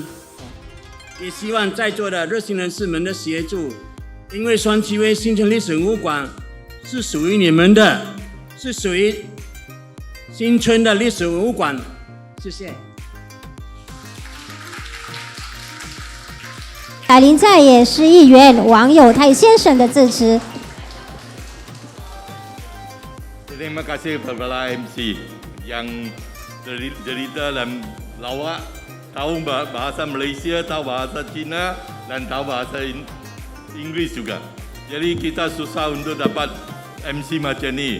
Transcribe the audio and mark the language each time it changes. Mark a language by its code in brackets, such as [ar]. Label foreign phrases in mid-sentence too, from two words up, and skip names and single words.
[zh] 也希望在座的热心人士们的协助，因为双溪卫新村历史文物馆是属于你们的，是属于新村的历史文物馆。谢谢。百灵在野市议员王友泰先生的致辞。 [ms] Terima kasih kepada MC yang cerita dan lawak, tahu bahasa Malaysia, tahu bahasa Cina dan tahu bahasa Inggeris juga. Jadi kita susah untuk dapat MC macam ni.